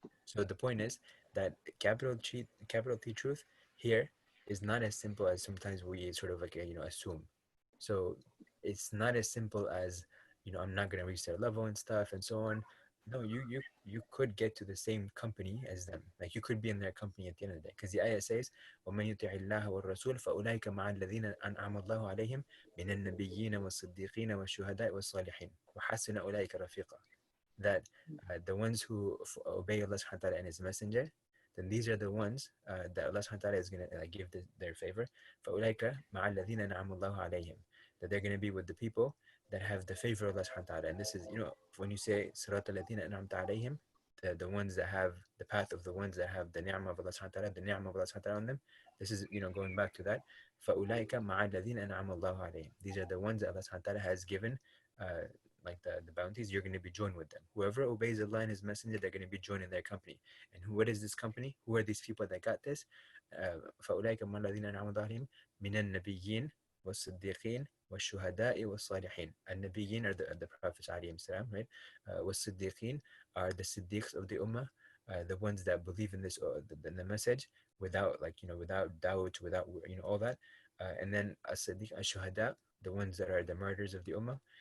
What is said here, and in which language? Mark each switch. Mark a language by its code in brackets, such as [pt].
[en] So the point is that capital T truth here is not as simple as sometimes we sort of like, you know, assume. So it's not as simple as, you know, I'm not going to reach their level and stuff and so on. No, you could get to the same company as them. Like you could be in their company at the end of the day, because the ayah says, [ar] وَمَنْ يُطِعِ اللَّهَ وَالرَّسُولَ فَأُولَٰئِكَ مَعَ الَّذِينَ أَنْعَمَ اللَّهُ عَلَيْهِمْ من النبيين والصديقين والشهداء والصالحين وحسن أولئك رفيقا. [en] That the ones who obey Allah subhanahu wa ta'ala and his messenger, then these are the ones that Allah subhanahu wa ta'ala is going to give their favor. [ar] فَأُولَئِكَ مَعَ الَّذِينَ نَعَمُ اللَّهُ عَلَيْهِمْ. [en] That they're going to be with the people that have the favor of Allah subhanahu wa ta'ala. And this is, you know, when you say [ar] صِرَاطَ الَّذِينَ أَنْعَمْتَ عَلَيْهِمْ, [en] the ones that have the path of the ones that have the ni'mah of Allah subhanahu wa ta'ala, the ni'mah of Allah subhanahu wa ta'ala on them. This is, you know, going back to that. [ar] فَأُولَئِكَ مَعَ الَّذِينَ أَنْعَمَ اللَّهُ عَلَيْهِمْ. [en] These are the ones that Allah subhanahu wa ta'ala has given like the bounties. You're going to be joined with them. Whoever obeys Allah and his messenger, they're going to be joined in their company. And what is this company? Who are these people that got this? [ar] فَأُولَئِكَ مَعَ الَّذِينَ أَنْعَمَ اللَّهُ عَلَيْهِمْ مِنَ النَّبِيِّينَ والصديقين والشهداء والصالحين. [en] النبيين are the prophets عليهم السلام, right? والصديقين are the siddiqs of the ummah, the ones that believe in this the message without, like, you know, without doubt, without, you know, all that. And then as-siddiq as-shuhada, the ones that are the martyrs of the ummah.